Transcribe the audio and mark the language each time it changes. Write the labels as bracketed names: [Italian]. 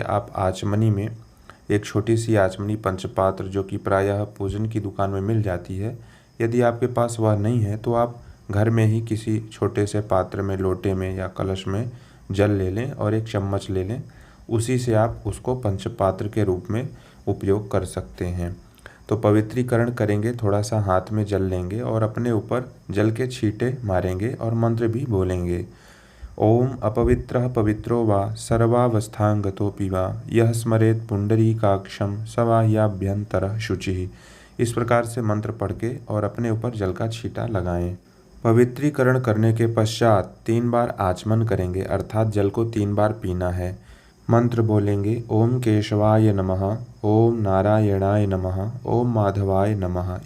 [Hindi] आप आचमनी में एक छोटी सी आचमनी पंचपात्र, जो कि प्रायः पूजन की दुकान में मिल जाती है, यदि आपके पास वह नहीं है तो आप घर में ही किसी छोटे से पात्र में, लोटे में या कलश में जल ले लें और एक चम्मच ले लें। उसी से आप उसको पंचपात्र के रूप में उपयोग कर सकते हैं। तो पवित्रीकरण करेंगे, थोड़ा सा हाथ में जल लेंगे और अपने ऊपर जल के छींटे मारेंगे और मंत्र भी बोलेंगे। [Sanskrit] ओम अपवित्रः पवित्रो वा सर्वावस्थांगतोऽपि वा यः स्मरेत् पुंडरीकाक्षं स वा ह्यभ्यन्तरः शुचिः। [Hindi] इस प्रकार से मंत्र पढ़ के और अपने ऊपर जल का छींटा लगाएं। पवित्रीकरण करने के पश्चात 3 बार आचमन करेंगे, अर्थात जल को 3 बार पीना है। मंत्र बोलेंगे [Sanskrit] ओम केशवाय नमः, ओम नारायणाय नमः, ओम माधवाय नमः।